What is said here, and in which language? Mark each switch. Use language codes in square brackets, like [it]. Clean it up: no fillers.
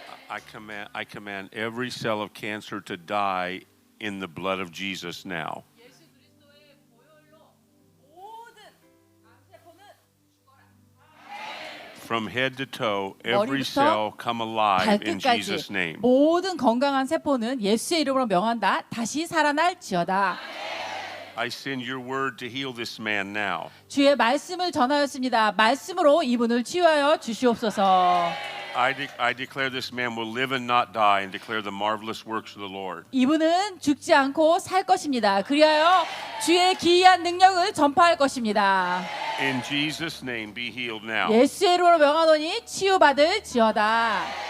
[en] I command every cell of cancer to die in the blood of Jesus now. [ko] 예수 그리스도의 보혈로 모든 암세포는 죽어라. [en] From head to toe, every [ko] 머리부터 [en] cell come alive in [ko] 발끝까지 [en] Jesus' name. [ko] 모든 건강한 세포는 예수의 이름으로 명한다. 다시 살아날지어다. [en] I send your word to heal this man now. [ko] 주의 말씀을 전하였습니다. 말씀으로 이분을 치유하여 주시옵소서. [en] I declare this man will live and not die and declare the marvelous works of the Lord. [ko] 이분은 죽지 않고 살 것입니다. 그리하여 주의 기이한 능력을 전파할 것입니다. [en] In Jesus' name, be healed now. [ko] 예수의 이름으로 명하노니 치유받을지어다.